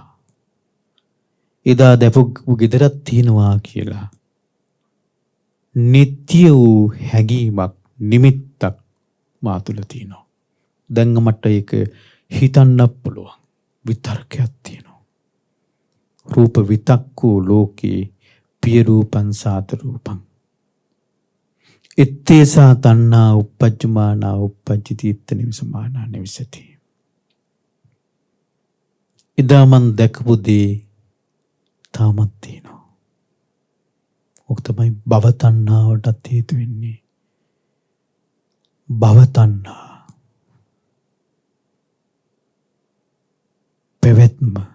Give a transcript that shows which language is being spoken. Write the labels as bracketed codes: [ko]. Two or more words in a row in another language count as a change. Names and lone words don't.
[si] එදා දැකපු ගෙදරක් තියෙනවා කියලා. නිත්‍ය වූ හැඟීමක්, නිමිත්තක් මා තුළ තියෙනවා. දැන් මට ඒක හිතන්න පුළුවන්. විතර්කයක් තියෙනවා. [pi] රූප විතක්කෝ ලෝකේ පිය රූපං සාත රූපං ඉත්තේසා තණ්හා uppajjamaana uppajjati itta nivisamaana nivisati. [si] එදා මන් දැකපු දේ තාමත් තියෙනවා. ඔක තමයි [pi] භව තණ්හාවටත් [si] හේතු වෙන්නේ. [pi] භව තණ්හා. [si] පැවැත්ම.